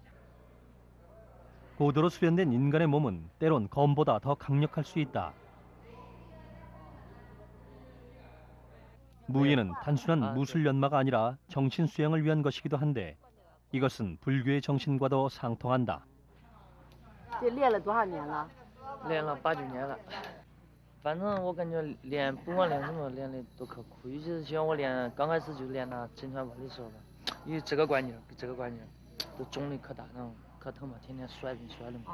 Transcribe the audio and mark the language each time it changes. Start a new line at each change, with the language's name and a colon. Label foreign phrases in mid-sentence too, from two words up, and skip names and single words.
Korean: 고도로 수련된 인간의 몸은 때론 검보다 더 강력할 수 있다. 무예는 단순한 무술 연마가 아니라 정신 수양을 위한 것이기도 한데 이것은 불교의 정신과도 상통한다.
Chinese: 这练了多少年了？练了8、9年了。反正我感觉练不管练什么练的都可苦，尤其是像我练刚开始就练那沉船蛙的时候吧，因为这个关节跟这个关节都肿的可大，然后可疼嘛，天天摔的嘛。